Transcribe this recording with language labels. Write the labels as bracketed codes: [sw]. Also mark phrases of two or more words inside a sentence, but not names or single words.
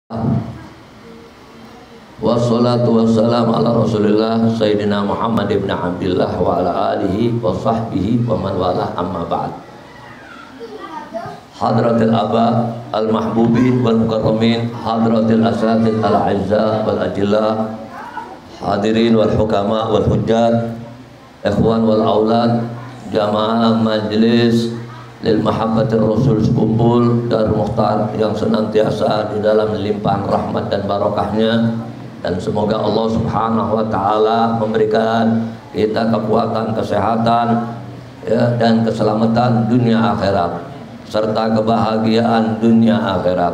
[ar] والصلاة والسلام على رسول الله سيدنا محمد بن عبد الله وعلى آله وصحبه ومن والاه أما بعد. حضرة الآباء المحبوبين والمكرمين حضرة الأساتيذ الأعزة والأجلة الحاضرين والحكماء والحجاج إخوان والأولاد, [id] jamaah majlis lil mahabbatir rasul sekumpul Darul Mukhtar yang senantiasa di dalam limpahan rahmat dan barokahnya, dan semoga Allah [ar] سبحانه وتعالى [id] memberikan kita kekuatan, kesehatan ya, dan keselamatan dunia akhirat serta kebahagiaan dunia akhirat.